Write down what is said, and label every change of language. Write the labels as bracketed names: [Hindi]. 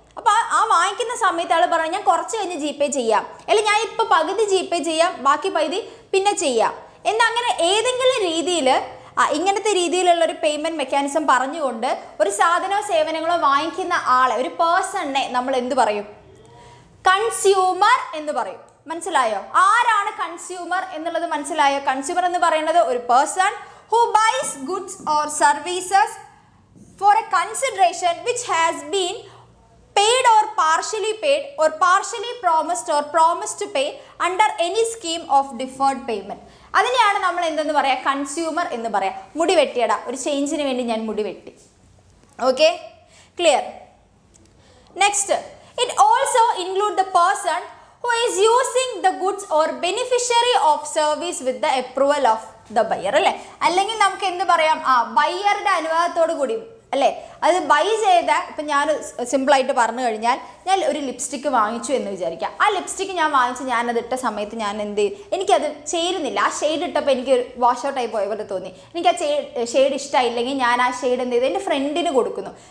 [Malayalam] അപ്പോൾ ആ വാങ്ങിക്കുന്ന സമയത്ത് ആൾ പറഞ്ഞു ഞാൻ കുറച്ച് കഴിഞ്ഞ് GPay ചെയ്യാം, അല്ലെങ്കിൽ ഞാൻ ഇപ്പോൾ പകുതി GPay ചെയ്യാം, ബാക്കി പകുതി പിന്നെ ചെയ്യാം എന്നങ്ങനെ ഏതെങ്കിലും രീതിയിൽ ഇങ്ങനത്തെ രീതിയിലുള്ള ഒരു പേയ്മെൻറ്റ് മെക്കാനിസം പറഞ്ഞുകൊണ്ട് ഒരു സാധനമോ സേവനങ്ങളോ വാങ്ങിക്കുന്ന ആളെ, ഒരു പേഴ്സണിനെ നമ്മൾ എന്ത് പറയും, കൺസ്യൂമർ എന്ന് പറയും. മനസ്സിലായോ? ആരാണ് കൺസ്യൂമർ എന്നുള്ളത് മനസ്സിലായോ? കൺസ്യൂമർ എന്ന് പറയുന്നത് ഒരു person [English] who buys goods or services for a consideration which has been paid or partially promised to pay under any scheme of deferred payment. [Malayalam] അതിനെയാണ് നമ്മൾ എന്തെന്ന് പറയാ, കൺസ്യൂമർ എന്ന് പറയാം. മുടി വെട്ടിയടാ, ഒരു ചേഞ്ചിന് വേണ്ടി ഞാൻ മുടി വെട്ടി. Okay, clear? [English] Next, it also include the person who is using the goods or beneficiary of service with the approval of the buyer. [Malayalam] അല്ലേ, അല്ലെങ്കിൽ നമുക്ക് എന്ത് പറയാം, ബയ്യറുടെ അനുവാദത്തോടു കൂടി അല്ലേ, അത് ബൈ ചെയ്ത, ഇപ്പം ഞാൻ സിമ്പിളായിട്ട് പറഞ്ഞു കഴിഞ്ഞാൽ ഞാൻ ഒരു ലിപ്സ്റ്റിക്ക് വാങ്ങിച്ചു എന്ന് വിചാരിക്കാം. ആ ലിപ്സ്റ്റിക്ക് ഞാൻ വാങ്ങിച്ച് ഞാനത് ഇട്ട സമയത്ത് ഞാൻ എന്ത് ചെയ്യും, എനിക്കത് ചേരുന്നില്ല. ആ ഷെയ്ഡ് ഇട്ടപ്പോൾ എനിക്ക് വാഷ് ഔട്ടായി പോയ പോലെ തോന്നി. എനിക്ക് ആ ഷെയ്ഡ് ഇഷ്ടമായില്ലെങ്കിൽ ഞാൻ ആ ഷെയ്ഡ് എന്ത് ചെയ്തു, എൻ്റെ ഫ്രണ്ടിന് കൊടുക്കുന്നു.